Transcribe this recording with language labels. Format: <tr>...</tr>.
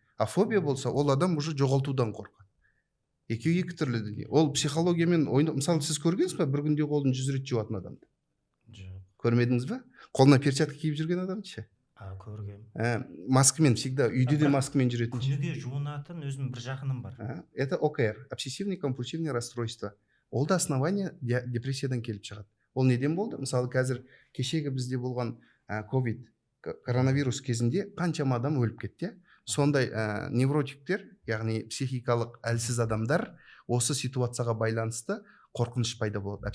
<kk>А фобия болса, ол адам уже жоғалтудан қорқады. Екеуі екі түрлі дүние. Ол психологиямен ойнап, мысалы сіз көргенсіз ба бір күнде қолын 100 рет жуатын адамды? Жоқ. Көрмедіңіз ба? Қолына перчатка киіп жүрген адамды ше? Көргем. Маскамен всегда, үйде де маскамен жүретін ше? Күніге жуынатын өзім бір жақыным бар.</kk> <ru>Это ОКР, обсессивный компульсивный расстройство.</ru> <kk>Ол да основание депрессиядан келіп шығады. Ол неден болды? Мысалы қазір кешегі бізде болған ковид, коронавирус кезінде қаншама адам өліп кетті. Сондай невротиктер, яғни психикалық әлсіз адамдар осы ситуацияға байланысты қорқыныш пайда болады.</kk>